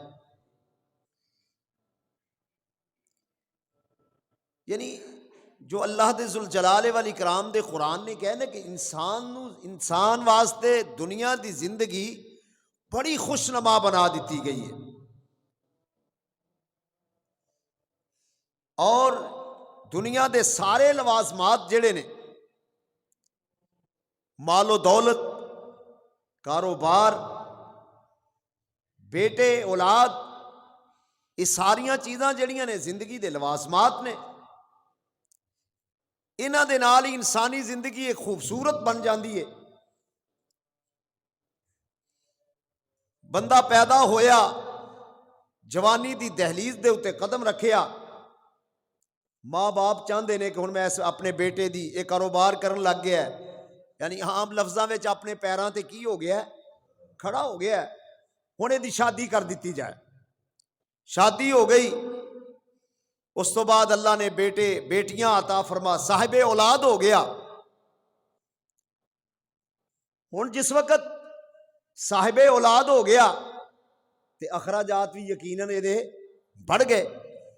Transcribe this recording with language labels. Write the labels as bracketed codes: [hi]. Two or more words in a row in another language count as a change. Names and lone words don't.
[pa] یعنی جو اللہ دے [ar] ذوالجلال والاکرام [pa] دے قرآن نے کہنا کہ انسان واسطے دنیا دی زندگی بڑی خوشنما بنا دیتی گئی ہے، اور دنیا دے سارے لوازمات جڑے نے، مال و دولت، کاروبار، بیٹے، اولاد، یہ ساریاں چیزاں جڑیاں نے زندگی دے لوازمات نے، انہاں دے نال ہی انسانی زندگی ایک خوبصورت بن جاندی ہے۔ بندہ پیدا ہویا، جوانی دی دہلیز دے اتے قدم رکھیا، [ur] ماں باپ چاہتے ہیں کہ [pa] ہن میں اپنے بیٹے دی ایک کاروبار کرن لگ گیا ہے، یعنی عام لفظاں وچ اپنے پیراں تے کی ہو گیا ہے، کھڑا ہو گیا ہے، ہن دی شادی کر دیتی جائے۔ شادی ہو گئی، اس تو بعد اللہ نے بیٹے بیٹیاں عطا فرما، صاحب اولاد ہو گیا۔ ہن جس وقت صاحب اولاد ہو گیا تے اخراجات بھی یقیناً یہ بڑھ گئے۔